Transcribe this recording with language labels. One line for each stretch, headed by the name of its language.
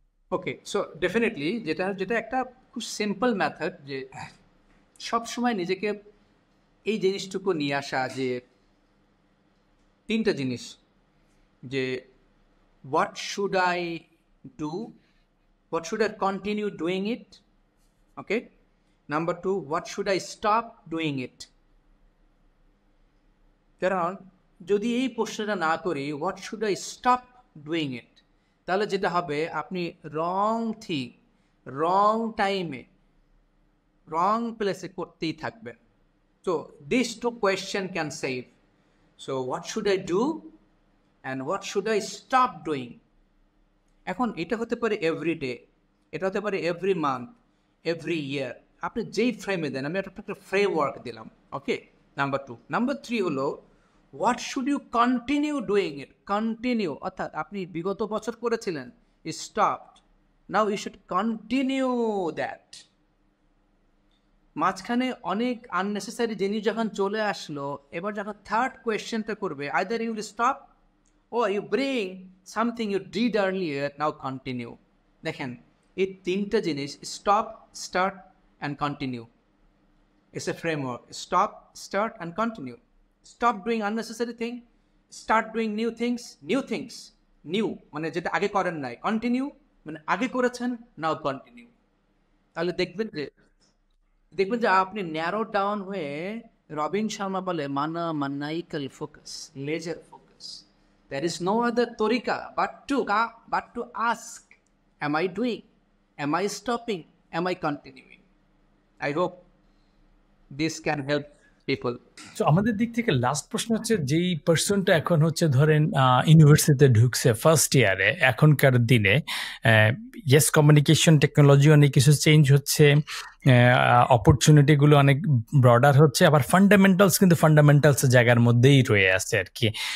Bangla: ওকে, so definitely যেটা একটা খুব সিম্পল মেথড, যে সবসময় নিজেকে এই জিনিসটুকু নিয়ে আসা, যে তিনটা জিনিস, যে
English: what should I do, what should I continue doing it,
Bangla: okay, number two,
English: What should I stop doing it.
Bangla: কারণ যদি এই প্রশ্নটা না করি
English: what should I stop doing it,
Bangla: তাহলে যেটা হবে আপনি রং থিং, রং টাইমে, রং প্লেসে করতেই থাকবেন।
English: So these two questions can save. So what should I do and what should I stop doing?
Bangla: এখন এটা হতে পারে এভরি ডে, এটা হতে পারে এভরি মান্থ, এভরি ইয়ার, আপনি যেই ফ্রেমে দেন। আমি একটা ফ্রেমওয়ার্ক দিলাম, ওকে, নাম্বার টু। নাম্বার থ্রি হলো
English: what should you continue doing it,
Bangla: continue, অর্থাৎ আপনি বিগত বছর করেছিলেন, stopped,
English: Now you should continue that.
Bangla: মাঝখানে অনেক আননেসেসারি জিনিস যখন চলে আসলো, এবার যখন থার্ড কোয়েশ্চেনটা করবে,
English: Either you will stop or you bring something you did earlier, now continue.
Bangla: দেখেন এই তিনটা জিনিস, stop, start and continue,
English: It's a framework. Stop, start and continue. Stop doing unnecessary thing, start doing new things, new
Bangla: মানে যেটা আগে করেন নাই,
English: continue
Bangla: মানে আগে করেছেন,
English: Now continue.
Bangla: তাহলে দেখবেন যে আপনি ন্যারো ডাউন হয়ে, রবিন শর্মা বলে মানাইকাল focus, laser focus.
English: There is no other torika but to ask, am I doing? Am I stopping? Am I continuing? I hope this can help people.
Bangla: So আমাদের দিক থেকে লাস্ট প্রশ্ন হচ্ছে, যেই পার্সনটা এখন হচ্ছে ধরেন ইউনিভার্সিটিতে ঢুকছে ফার্স্ট ইয়ারে, এখনকার দিনে ইয়েস কমিউনিকেশন টেকনোলজি অনেক কিছু চেঞ্জ হচ্ছে, অপরচুনিটিগুলো অনেক ব্রডার হচ্ছে, আবার ফান্ডামেন্টালস কিন্তু ফান্ডামেন্টালস জায়গার মধ্যেই রয়ে আছে আর কি।